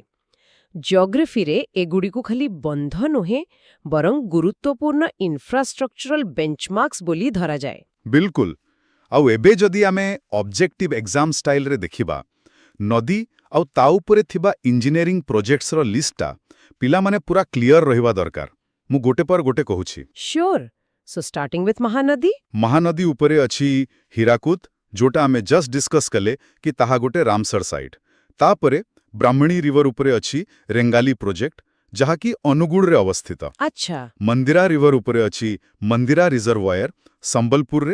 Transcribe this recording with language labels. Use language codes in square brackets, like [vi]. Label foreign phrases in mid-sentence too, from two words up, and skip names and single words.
[or] ଜିଓଗ୍ରାଫିରେ ଏଗୁଡ଼ିକୁ ଖାଲି ବନ୍ଧ ନୁହେଁ ବରଂ ଗୁରୁତ୍ୱପୂର୍ଣ୍ଣ [en] infrastructural benchmarks [or] ବୋଲି ଧରାଯାଏ। ବିଲକୁଲ। ଆଉ ଏବେ ଯଦି ଆମେ [en] objective exam style [or] ଦେଖିବା, ନଦୀ ଆଉ ତା ଉପରେ ଥିବା [en] engineering projects [or] ଲିଷ୍ଟଟା ପିଲାମାନେ ପୁରା କ୍ଲିୟର ରହିବା ଦରକାର। ମୁଁ ଗୋଟେ ପରେ ଗୋଟେ କହୁଛି। [en] Sure. So starting with Mahanadi? [or] ମହାନଦୀ ଉପରେ ଅଛି ହୀରାକୁଦ, ଯୋଉଟା ଆମେ [en] just discuss [or] କଲେ କି ତାହା ଗୋଟେ ରାମସର ସାଇଟ୍। ତାପରେ ବ୍ରାହ୍ମଣୀ ରିଭର ଉପରେ ଅଛି ରେଙ୍ଗାଲି ପ୍ରୋଜେକ୍ଟ, ଯାହାକି ଅନୁଗୁଳରେ ଅବସ୍ଥିତ। ଆଚ୍ଛା। ମନ୍ଦିରା ରିଭର ଉପରେ ଅଛି ମନ୍ଦିରା ରିଜର୍ଭୟର, ସମ୍ବଲପୁରରେ।